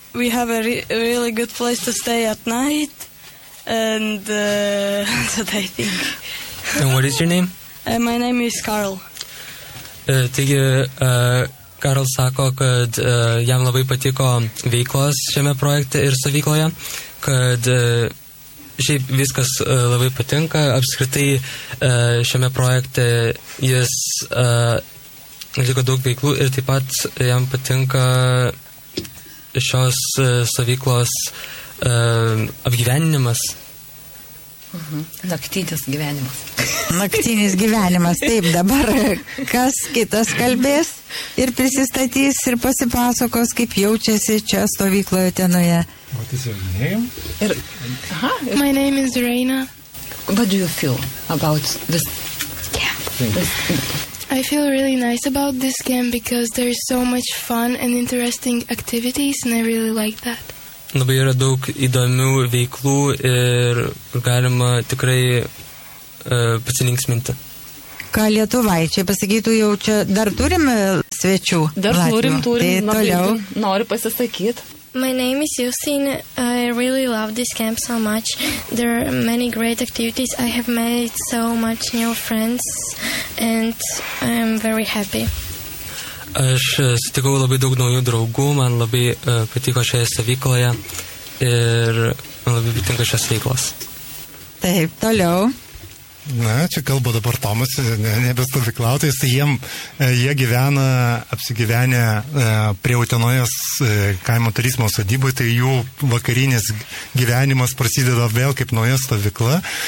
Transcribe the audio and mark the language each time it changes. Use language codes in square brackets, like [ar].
[en] We have a really good place to stay at night, and that I think. And what is your name? My name is Carl. [lt] Taigi, Karl sako, kad jam labai patiko veiklos šiame projekte ir stovykloje, kad šiaip viskas labai patinka. Apskritai šiame projekte jis atliko daug veiklų ir taip pat jam patinka šios stovyklos apgyveninimas. Mhm. Naktinis gyvenimas. Naktinis gyvenimas. Taip, dabar kas kitas kalbės ir prisistatys ir pasipasakos, kaip jaučiasi čia stovykloje tenoje. [en] What is your name? My name is Reina. What do you feel about this camp? I feel really nice about this camp because there is so much fun and interesting activities and I really like that. [lt] Labai yra daug įdomių veiklų ir galima tikrai pasilinksminti. Ką lietuvaičiai pasakytų, jau čia dar turim svečių? Dar turim. Tai toliau. Noriu pasisakyti. [en] My name is Justin. I really love this camp so much. There are many great activities. I have made so much new friends and I'm very happy. [lt] Aš sutikau labai daug naujų draugų, man labai patiko šioje stovykloje ir man labai patinka šios veiklos. Taip, toliau. Na, čia kalbu dabar Tomas, nebe stovyklautojas, tai jie gyvena apsigyvenę prie Utenojos kaimo turizmo sodyboje, tai jų vakarinis gyvenimas prasideda vėl kaip nauja stovykla.